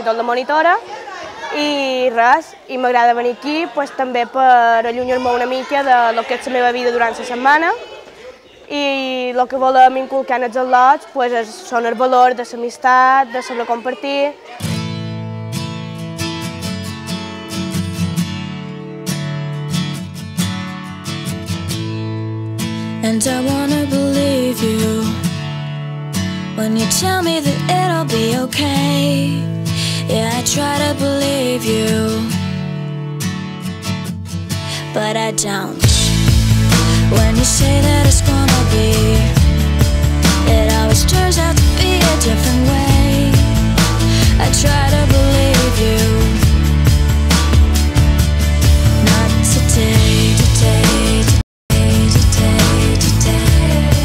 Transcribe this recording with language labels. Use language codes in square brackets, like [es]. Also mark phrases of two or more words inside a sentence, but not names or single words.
[ca] títol de monitora, i res, i m'agrada venir aquí també per allunyar-me una mica del que és la meva vida durant la setmana, i el que volem inculcar en els al·lots són els valors de l'amistat, de saber compartir. [en] And I wanna believe you when you tell me that it'll be okay. Yeah, I try to believe you, but I don't. When you say that it's gonna be, it always turns out to be a different way. I try to believe you, not today, today, today, today, today.